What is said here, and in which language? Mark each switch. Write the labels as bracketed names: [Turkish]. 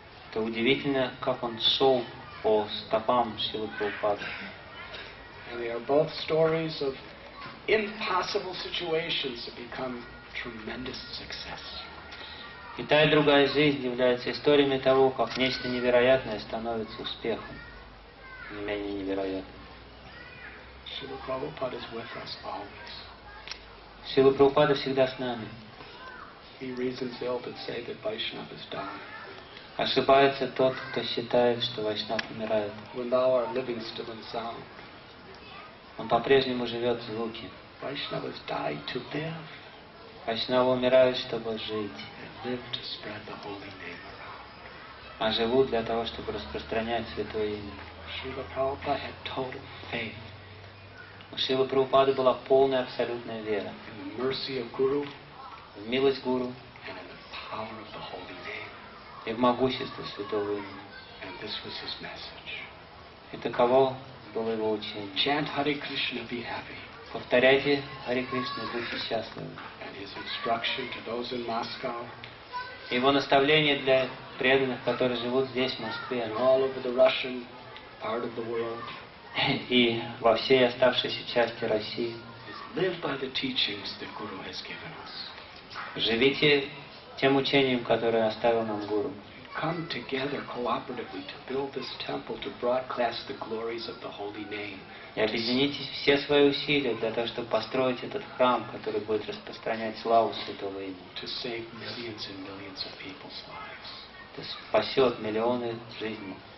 [Russian] Это удивительно, как он шел по стопам Шрилы Прабхупады. [English] And they are both stories of impossible situations that become tremendous success. [Russian] И та, и другая жизнь являются историями того, как нечто невероятное становится успехом, не менее невероятным. [English] Шрила Prabhupada is with us always. [Russian] Шрила Прабхупада всегда с нами. [English] He reasons ill to say that Vaishnava is dying. [Russian] Ошибается тот, кто считает, что Вайшнав умирает. [English] When thou art living still in sound. [Russian] Он по-прежнему живет в звуке. [English] Vaishnavas died to live. [Russian] Вайшнавы умирают, чтобы жить. [English] And live to spread the holy name around. [Russian] А живут для того, чтобы распространять святое имя. [English] Srila Prabhupada had total faith. [Russian] У Шрилы Прабхупады была полная абсолютная вера. [English] In the mercy of Guru. [Russian] В милость Гуру. [English] And in the power of the holy name. [Russian] И в могущество святого имени. [English] And this was his message. [Russian] И таково было его учение. [English] Chant Hare Krishna, be happy. [Russian] Повторяйте Харе Кришна, будьте счастливы. [English] And his instruction to those in Moscow. [Russian] Его наставление для преданных, которые живут здесь, в Москве. [English] And all over the Russian part of the world. [Russian] И во всей оставшейся части России. [English] Live by the teachings that Guru has given us. [Russian] Живите тем учением, которое оставил нам Гуру. [English] come together cooperatively to build this temple, to broadcast the glories of the holy name. [Russian] И объедините все свои усилия для того, чтобы построить этот храм, который будет распространять славу Святого имени. [English] To save millions and millions of people's lives. [Russian] Это спасет миллионы жизней.